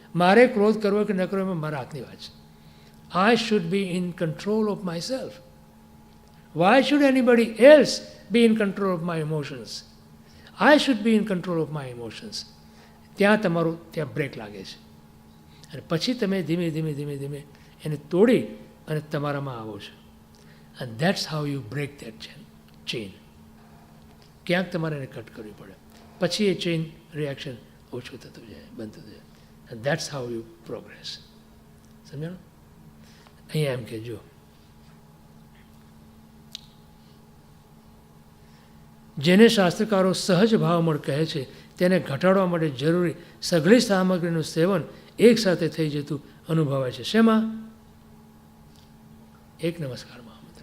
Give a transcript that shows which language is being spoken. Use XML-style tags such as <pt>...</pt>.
<gu>મારે ક્રોધ કરવો કે ન કરવો એમાં મારા હાથની વાત છે.</gu> <en>I should be in control of myself. Why should anybody else be in control of my emotions? I should be in control of my emotions.</en> <gu>ત્યાં તમારું ત્યાં બ્રેક લાગે છે. અને પછી તમે ધીમે ધીમે ધીમે ધીમે એને તોડી અને તમારામાં આવો છો.</gu> <en>And that's how you break that chain.</en> <gu>ક્યાંક તમારે એને કટ કરવી પડે, પછી એ ચેઇન રિએક્શન ઓછું થતું જાય, બંધ થતું જાય.</gu> <en>And that's how you progress.</en> <gu>સમજાણું? અહીંયા એમ કે જો જેને શાસ્ત્રકારો સહજ ભાવમળ કહે છે તેને ઘટાડવા માટે જરૂરી સઘળી સામગ્રીનું સેવન એકસાથે થઈ જતું અનુભવાય છે. શેમાં? એક નમસ્કારમાં.</gu>